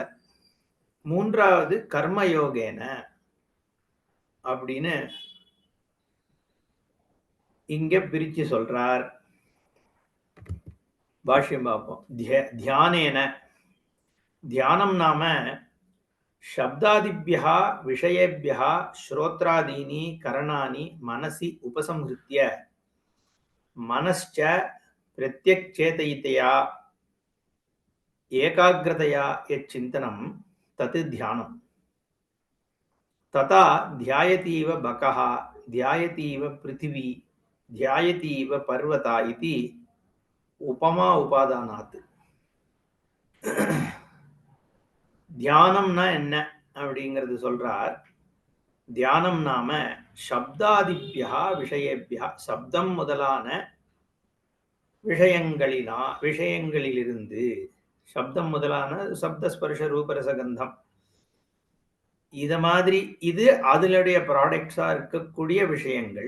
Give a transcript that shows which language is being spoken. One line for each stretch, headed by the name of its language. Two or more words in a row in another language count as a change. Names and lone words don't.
Tamil: மூன்றாவது
Sanskrit: कर्म योगेन
Tamil: அப்படின்னு இங்க பிரிச்சு சொல்றார். பாஷ்யம் பார்ப்போம்.
Sanskrit: ध्यानेन, ध्यानं नाम शब्दादिभ्यः विषयेभ्यः श्रोत्रादीनि करणानि मनसि उपसंहृत्य मनश्च प्रत्यक्चेतयितया एकाग्रतया यच्चिन्तनं तत् ध्यानम्। तथा ध्यायतीव बकः, ध्यायतीव पृथिवी, ध्यायतीव पर्वता इति उपमा उपादानात्.
Tamil: தியானம்னா என்ன அப்படிங்கிறது சொல்றார்.
Sanskrit: ध्यानं नाम शब्दादिभ्यः विषयेभ्यः,
Tamil: சப்தம் முதலான விஷயங்களிலிருந்து, சப்தம் முதலான
Sanskrit: शब्द स्पर्श रूपरसगन्धम्,
Tamil: இத மாதிரி இது அதனுடைய ப்ராடக்ட்ஸா இருக்கக்கூடிய விஷயங்கள்.